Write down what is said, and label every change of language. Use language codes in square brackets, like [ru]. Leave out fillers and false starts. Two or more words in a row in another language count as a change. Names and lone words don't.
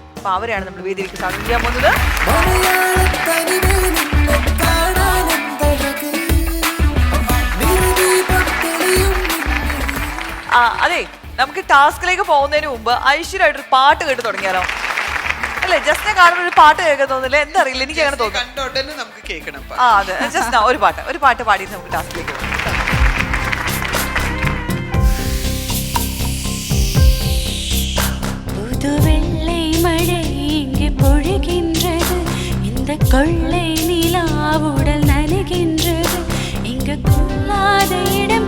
[ml] അപ്പൊ അവരെയാണ് നമ്മൾ വേദിയിലേക്ക് സ്വാഗതം ചെയ്യാൻ പോകുന്നത്. അതെ, നമുക്ക് ടാസ്കിലേക്ക് പോകുന്നതിന് മുമ്പ് ഐശ്വര്യമായിട്ടൊരു പാട്ട് കേട്ട് തുടങ്ങിയാലോ? അല്ലേ, ജസ്റ്റിനെ കാണുമ്പോൾ ഒരു പാട്ട് കേൾക്കാൻ തോന്നില്ല. എന്താ അറിയില്ല, എനിക്ക് അങ്ങനെ തോന്നുന്നു. അതെ, ജസ്റ്റ് ഒരു പാട്ട് പാടിയിട്ട് നമുക്ക് ടാസ്കിലേക്ക് പോകാം. [ta] புதுவெள்ளை மழை இங்கு பொழிகின்றது, இந்த கொள்ளை நிலாவுடல் நனைகின்றது, இங்கு கொள்ளாத இடம்